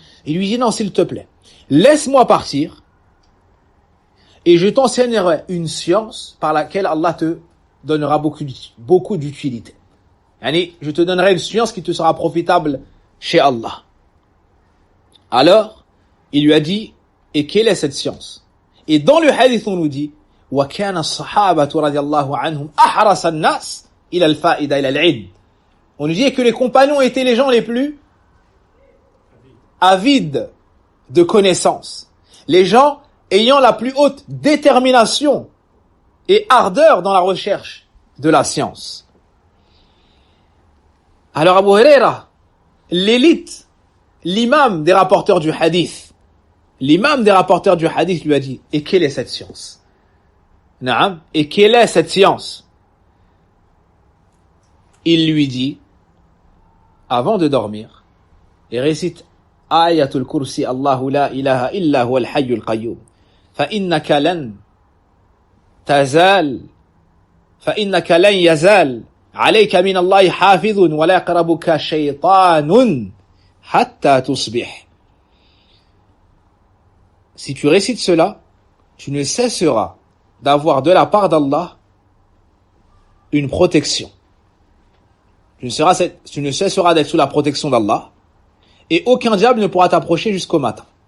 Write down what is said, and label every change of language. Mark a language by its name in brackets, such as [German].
[French] Il lui dit, non, s'il te plaît, laisse-moi partir et je t'enseignerai une science par laquelle Allah te donnera beaucoup d'utilité. Yani, je te donnerai une science qui te sera profitable chez Allah. Alors, il lui a dit, et quelle est cette science? Et dans le hadith, on nous dit, [Arabic] وَكَانَ الصَّحَابَةُ رَضِيَ اللَّهُ عَنْهُمْ أَحْرَصَ النَّاسِ إِلَى الْفَائِدَةِ إِلَى الْعِلْمِ. [French] On nous dit que les compagnons étaient les gens les plus avides de connaissances. Les gens ayant la plus haute détermination et ardeur dans la recherche de la science. Alors Abu Huraira, l'élite, l'imam des rapporteurs du hadith, lui a dit, et quelle est cette science? Naam, et quelle est cette science? Il lui dit, avant de dormir, et récite Ayatul Kursi, [Arabic] Allahu la ilaha illa huwa al-hayyul qayyum. فإنك لن يزال عليك من الله حافظ ولا يقربك شيطان حتى تصبح. [French] Si tu récites cela, tu ne cesseras d'avoir de la part d'Allah une protection. Tu ne cesseras d'être sous la protection d'Allah et aucun diable ne pourra t'approcher jusqu'au matin.